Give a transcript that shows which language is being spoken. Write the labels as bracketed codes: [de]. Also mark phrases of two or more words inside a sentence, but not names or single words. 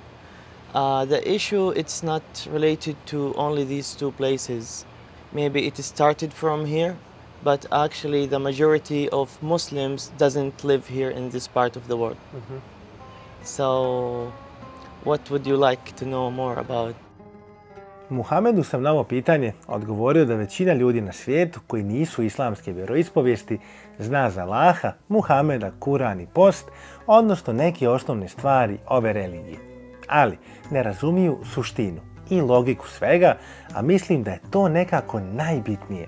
[en] The issue, it's not related to only these two places. Maybe it started from here, but actually the majority of Muslims doesn't live here in this part of the world. So, what would you like to know more about? [bs] Muhamedu sam na ovo pitanje odgovorio da većina ljudi na svijetu koji nisu islamske vjeroispovijesti zna za Allaha, Muhameda, Kuran i post, odnosno neke osnovne stvari ove religije. Ali ne razumiju suštinu i logiku svega, a mislim da je to nekako najbitnije.